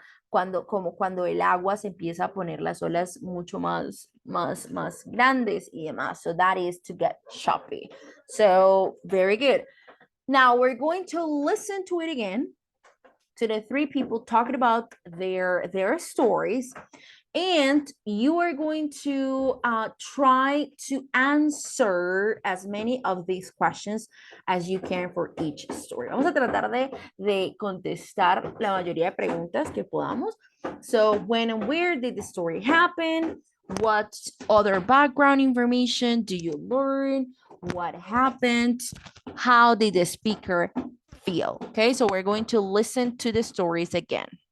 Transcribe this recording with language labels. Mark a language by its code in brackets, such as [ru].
[es] Cuando el agua se empieza a poner las olas mucho más grandes y demás. [en] So that is to get choppy. So very good. Now we're going to listen to it again, to the three people talking about their stories, and you are going to try to answer as many of these questions as you can for each story. [es] Vamos a tratar de contestar la mayoría de preguntas que podamos. [en] So when and where did the story happen? What other background information do you learn? What happened? How did the speaker feel? Okay, so we're going to listen to the stories again.